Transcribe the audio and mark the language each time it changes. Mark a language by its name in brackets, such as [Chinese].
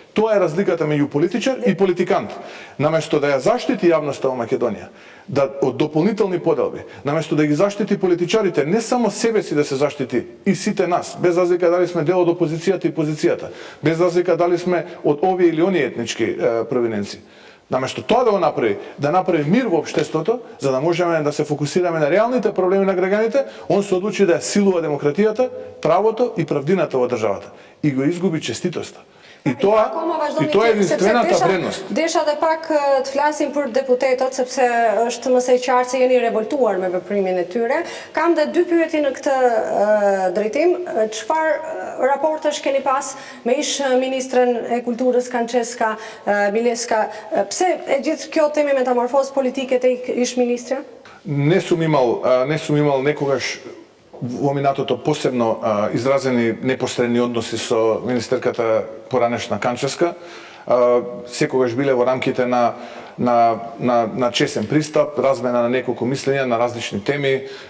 [Macedonian] Тоа е разликата меѓу политичар и политикант. Наместо да ја заштити јавноста во Македонија, да од дополнителни поделби, наместо да ги заштити политичарите, не само себе си да се заштити, и сите нас, без разлика дали сме дел од опозицијата и позицијата, без разлика дали сме од овие или оние етнички провиненци. Наместо тоа да го направи, да направи мир во општеството, за да можеме да се фокусираме на реалните проблеми на граѓаните, он се одлучи да ја силува демократијата, правото и правдината во државата. И го изгуби честитоста. И тоа е единствената вредност. [Albanian] Desha dhe pak të flasim për deputetët, sepse është më së qartë se jeni revoltuar me veprimin e tyre. Kam dhe dy pyetje në këtë drejtim. Çfarë raportesh keni pas me ish ministrën e kulturës Kançeska Mileska? Pse e gjithë kjo temi metamorfozë politike te ish ministra? [Macedonian] Не сум имал некогаш во минатото посебно изразени непосредни односи со министерката поранешна Канческа. Секогаш биле во рамките на чесен пристап, размена на неколку мислења на различни теми.